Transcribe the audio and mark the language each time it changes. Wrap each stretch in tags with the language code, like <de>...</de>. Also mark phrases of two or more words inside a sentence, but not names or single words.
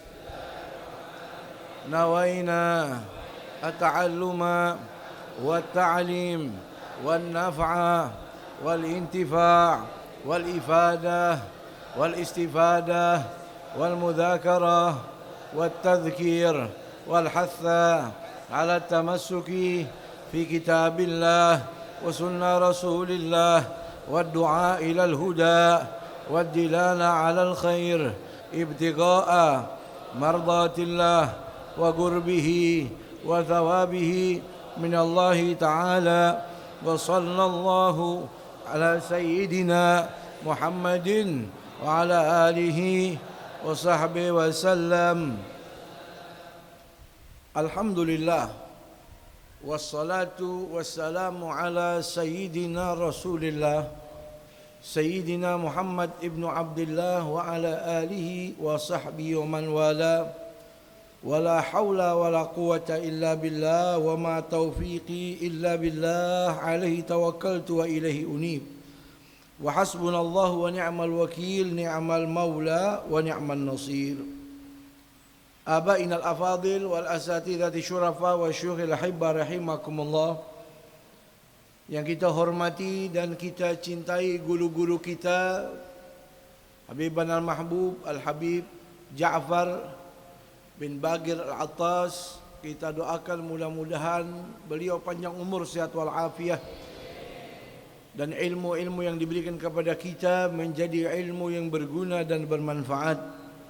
<ar>نوينا التعلم والتعليم والنفع والانتفاع والإفادة والاستفادة والمذاكرة والتذكير والحث على التمسك في كتاب الله وسنة رسول الله والدعاء إلى الهدى والدلالة على الخير ابتغاء مرضات الله وقربه وثوابه من الله تعالى وصلى الله على سيدنا محمد وعلى آله وصحبه وسلم. الحمد لله والصلاة والسلام على سيدنا رسول الله سيدنا محمد ابن عبد الله وعلى آله وصحبه ومن والاه ولا حول ولا قوة إلا بالله وما توفيقي إلا بالله عليه توكلت وإليه أنيب وحسبنا الله ونعم الوكيل نعم المولى ونعم النصير. آباءنا الأفاضل والأساتذة الشرفاء والشيوخ الأحبة رحمكم الله,</ar> <id>yang kita hormati dan kita cintai guru-guru kita,</id> <ar>Habiban al-Mahbub Al-Habib Ja'far bin Bagir Al-Attas.</ar> <id>Kita doakan mudah-mudahan beliau panjang umur, sehat walafiat, dan ilmu-ilmu yang diberikan kepada kita menjadi ilmu yang berguna dan bermanfaat.</id>